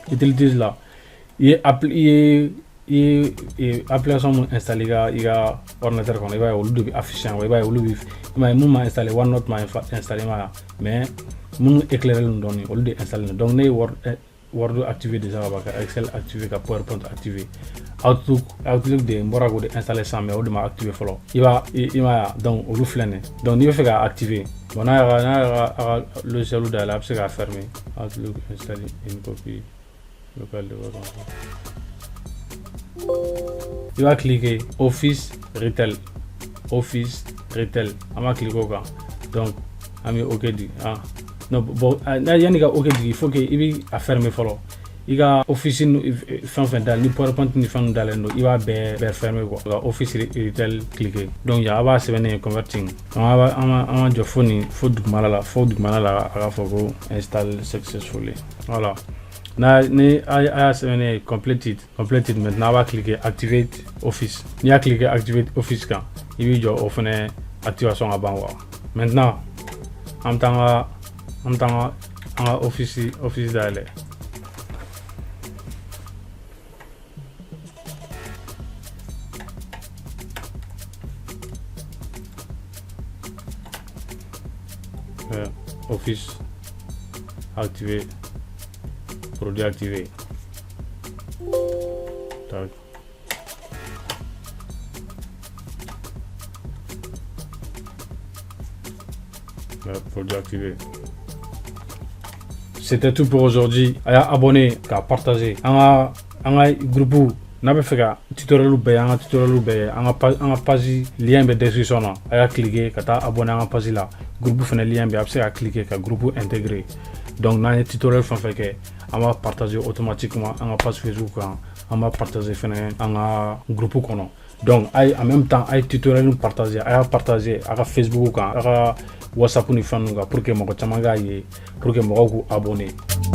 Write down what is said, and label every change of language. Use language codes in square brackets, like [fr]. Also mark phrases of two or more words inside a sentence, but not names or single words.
[bm] Utilities la i ye application mun installer i ka ordinateur kɔnɔ, i b'a ye olu de bɛ afficher i b'a ye olu bɛ mun ma installer OneNote ma installer ma, mais mun éclairer dɔɔni olu de installer. Donc ne ye Word activé déjà ka Excel activé ka PowerPoint activé, Outlook de n bɔra k'o de installer sisan mais o de ma activé fɔlɔ, i m'a ye donc olu filɛ nin, donc n'i bɛ fɛ ka activer bon n'a y'a ka logiciel dayɛlɛ a bɛ se k'a fermer. Outlook [fr] installer une copie locale de votre [bm] i b'a cliquer Office Retail an b'a cliquer o kan, donc an bɛ OK di non bon yanni ka OK di [fr] il faut que [bm] i bɛ a fermer fɔlɔ, i ka office fɛn fɛn dalen ni PowerPoint ni fɛn dalen don i b'a bɛɛ fermer quoi, ka Office Retail cliquer, donc a b'a sɛbɛnnen converting, donc an b'a jɔ fo dugumana la a ka fɔ ko [en] install successfully. [bm] Voilà, ni a y'a sɛbɛnnen completed maintenant a b'a cliquer [en] activate office, [bm] n'i y'a cliquer [en] activate office [bm] kan i b'i jɔ o fɛnɛ activation ka ban quoi. Maintenant an bɛ taa an ka office dayɛlɛ. [fr] Office activé, produit activé. Tac. Produit activé. C'était tout pour aujourd'hui. [bm] A y'a abonné, k'a partager. An ka groupe n'a bɛ fɛ ka tutoriel bɛɛ ye, an ka tutoriel bɛɛ ye, an ka page lien bɛ description na. A y'a cliquer ka taa abonné an ka page la. Groupe fɛnɛ lien bɛ a bɛ se ka cliquer ka groupe intégrer. Donc n'an ye tutoriel fɛn fɛn kɛ an b'a partager automatiquement an ka page Facebook kan, an b'a partager fɛnɛ an ka groupe kɔnɔ. Donc [fr] en même temps [bm] a ye tutoriel partager, a y'a partager a ka Facebook kan, a ka WhatsApp ni fɛn ninnu kan [fr] pour que [bm] mɔgɔ caman k'a ye [fr] pour que [bm] mɔgɔw k'u abonné